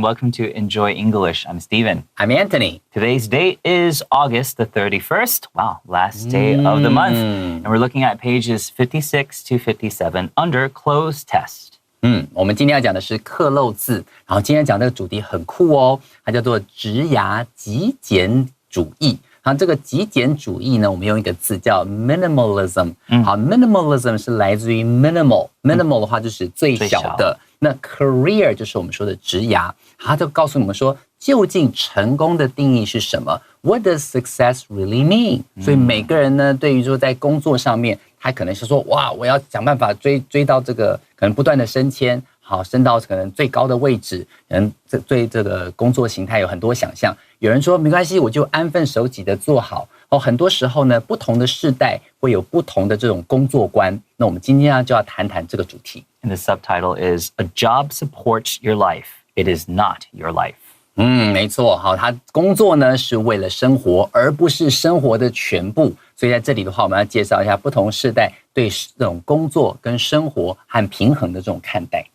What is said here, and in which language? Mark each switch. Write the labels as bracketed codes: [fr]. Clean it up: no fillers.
[en] Welcome to Enjoy English. I'm Steven. I'm Anthony. Today's date is August the 31st. Wow, last day of the month. And we're looking at pages 56 to 57 under closed test. [zh] 我们今天要讲的是克漏字，然后今天讲这个主题很酷哦，它叫做职涯极简主义。然后这个极简主义呢，我们用一个字叫 minimalism。好 ，minimalism 是来自于 minimal，minimal 的话就是最小的。那 career 就是我们说的职涯，它就告诉我们说，究竟成功的定义是什么 ？ [en] What does success really mean？ [zh] 所以每个人呢，对于说在工作上面，他可能是说，哇，我要想办法追到这个，可能不断的升迁，好，升到可能最高的位置，对这个工作形态有很多想象。有人说没关系，我就安分守己的做好。很多时候呢，不同的世代会有不同的这种工作观。那我们今天就要谈谈这个主题。 [en] And the subtitle is A job supports your life. It is not your life. [zh] 没错，好，他工作呢是为了生活，而不是生活的全部。所以在这里的话，我们要介绍一下不同世代对这种工作跟生活和平衡的这种看待。